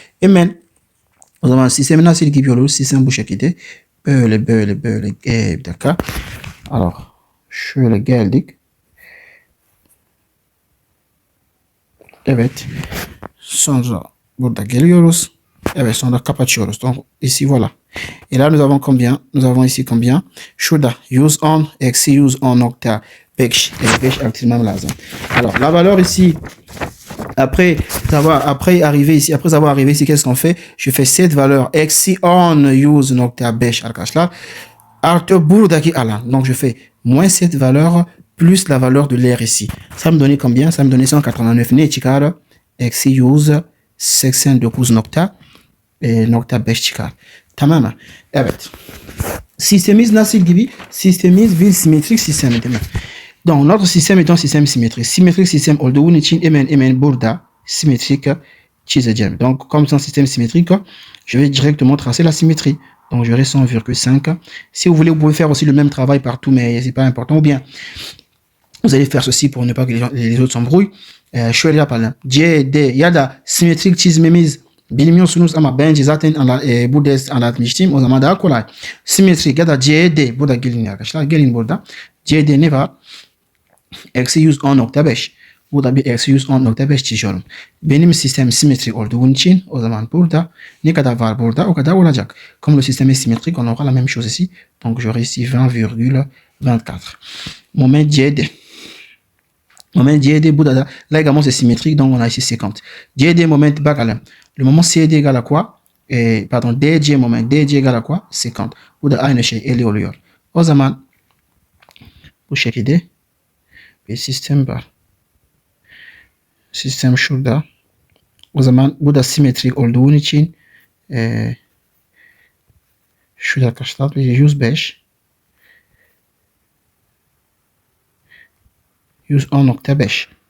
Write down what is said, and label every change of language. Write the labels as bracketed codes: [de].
[tr] Hemen o zaman sistemi nasıl gibi olur? Sistem bu şekilde. Böyle. Bir dakika. Alors şöyle geldik. Evet. Sonra burada geliyoruz. Evet, sonra kapatıyoruz. [fr] Donc ici voilà. Et là nous avons combien? Nous avons ici combien? [tr] Şurada 110 eksi 110,5. 5 aktarmam lazım. [fr] Alors la valeur ici après avoir arrivé ici, qu'est-ce qu'on fait? Je fais cette valeur [tr] eksi 10,5 arkadaşlar. Artı buradaki alan. [fr] Donc je fais moins cette valeur plus la valeur de l'air ici. Ça me donnait combien? Ça me donnait [tr] 189 ne çıkar eksi 189,5 çıkar. Tamam mı? Evet. Sistemimiz nasıl gibi? Sistemimiz bir simetrik sistem değil mi? [fr] Donc notre système est un système symétrique. [tr] Symétrique système olduğu için hemen burada symétrique çizeceğim. [fr] Donc comme c'est un système symétrique, je vais directement tracer la symétrie. Donc j'aurai 100,5. Si vous voulez, vous pouvez faire aussi le même travail partout, mais c'est pas important. Ou bien vous allez faire ceci pour ne pas que les autres s'embrouillent. [tr] Şöyle yapalım. CD ya da simetrik çizmemiz bilmiyorsunuz ama bence zaten bu ders anlatmıştım. O zaman daha kolay. Simetrik ya da CD. Burada gelin arkadaşlar. Gelin burada. CD ne var? Eksi 110,5. Burada bir eksi 110,5 çiziyorum. Benim sistem simetrik olduğu için o zaman burada ne kadar var burada o kadar olacak. [fr] Comme le système est symétrique, on aura la même chose ici. Donc j'aurai ici 20,24. Moment CD. Moment CD, burada là également c'est symétrique, donc on a ici 50. [tr] CD moment bakalım. [fr] Le moment CD égale à quoi? Pardon, DC moment. DC égale à quoi? 50. [tr] Burada aynı şey 50 oluyor. O zaman bu şekilde bir sistem var. Sistem şurada. O zaman bu da simetrik olduğu için şurada arkadaşlar 105 110,5.